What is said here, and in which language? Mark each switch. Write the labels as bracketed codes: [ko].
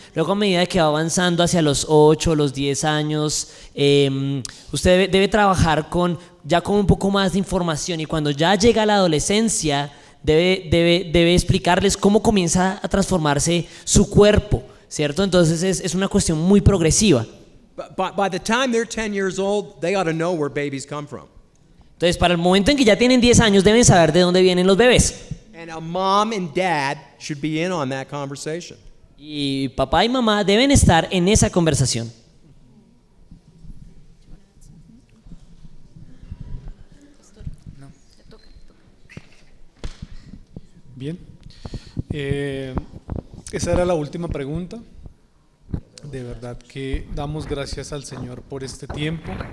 [es] Luego, a medida que va avanzando hacia los 8, los 10 años, usted debe trabajar ya con un poco más de información, y cuando ya llega a la adolescencia debe explicarles cómo comienza a transformarse su cuerpo, ¿cierto? Entonces es una cuestión muy progresiva. [en] By the time they're 10 years old, they ought to know where babies come from. [es] Entonces, para el momento en que ya tienen 10 años, deben saber de dónde vienen los bebés. [en] And a mom and dad should be in on that conversation. [es] Y papá y mamá deben estar en esa conversación. Bien. Esa era la última pregunta. De verdad que damos gracias al Señor por este tiempo.